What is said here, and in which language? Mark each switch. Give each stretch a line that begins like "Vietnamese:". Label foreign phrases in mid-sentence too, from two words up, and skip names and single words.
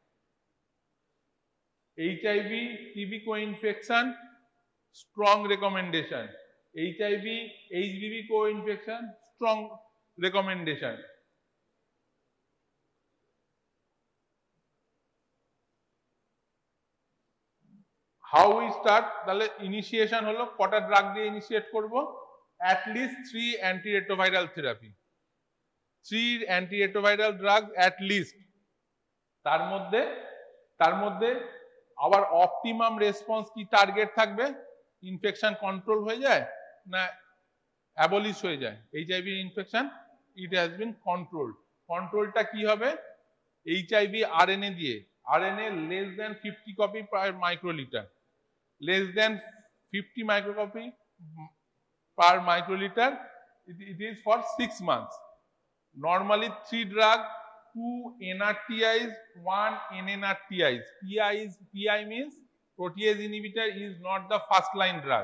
English: HIV, TB co-infection, strong recommendation. HIV, HBV co-infection, strong recommendation. How we start?
Bangla: তাহলে ইনিশিয়েশন হলো কটা ড্রাগ দিয়ে ইনিশিয়েট করব?
English: at least 3 antiretroviral therapy, 3 antiretroviral drugs at least.
Bangla: তার মধ্যে আবার
English: optimum response
Bangla: কি টার্গেট থাকবে?
English: infection control
Bangla: হয়ে যায় না অ্যাবলিশ হয়ে যায়?
English: HIV infection it has been controlled.
Bangla: কন্ট্রোলটা কি হবে? এইচআইভি আরএনএ দিয়ে,
English: RNA less than 50 copy per microliter, less than 50 microcopy per microliter. It is for 6 months. Normally 3 drug, 2 NRTIs, 1 NNRTIs. PI means protease inhibitor is not the first line drug.